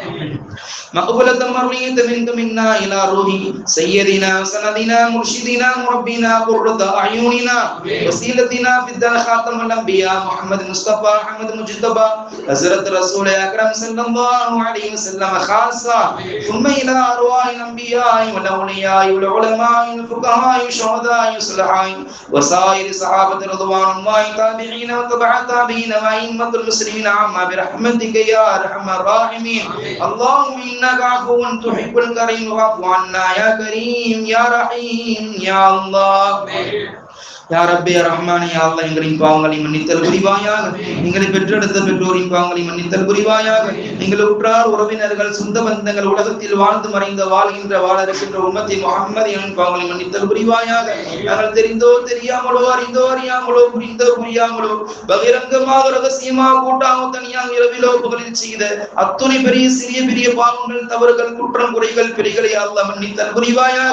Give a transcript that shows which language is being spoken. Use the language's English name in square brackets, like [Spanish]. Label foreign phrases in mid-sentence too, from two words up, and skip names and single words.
[Arabic] مقبولة مرضية منك منا إلى روح سيدنا سندنا مرشدنا مربينا قرة أعيننا وسيلتنا في الدار خاتم الأنبياء محمد مصطفى محمد مجتبى حضرت رسول أكرم صلى الله عليه وسلم خاصة ثم إلى أرواح الأنبياء والأولياء والعلماء والفقهاء والشهداء والصلحاء وسائر صحابة رضوان الله تابعين وتبع التابعين وأئمة المسلمين عما برحمتك يا أرحم الراحمين. اللهم إنك عفو تحب الكريم فاعف عنا يا كريم يا رحيم يا الله. يا ربي رحمان يا الله [Tamil] எங்களின் பாவங்களை மன்னித்தல் புரிவாயாக. எங்களை பெற்றெடுத்த பெற்றோரின் பாவங்களை மன்னித்தல் புரிவாயாக. எங்கள் உற்றார் உறவினர்கள் சொந்த பந்தங்கள் உலகத்தில் வாழ்ந்து மறைந்த வாழ்கின்ற வாழ இருக்கின்ற [Arabic] أمة محمد [Tamil] பாவங்களை மன்னித்தல் புரிவாயாக. நாங்கள் தெரிந்தோ தெரியாமலோ அறிந்தோ அறியாமலோ புரிந்தோ புரியாமலோ பகிரங்கமாக ரகசியமாக கூட்டாக தனியாக இரவிலோ புகழில் செய்த அத்துணை பெரிய சிறிய பெரிய பாவங்கள் தவறுகள் குற்றம் குறைகள் பிழைகளை அல்லாஹ் மன்னித்தல் புரிவாயாக.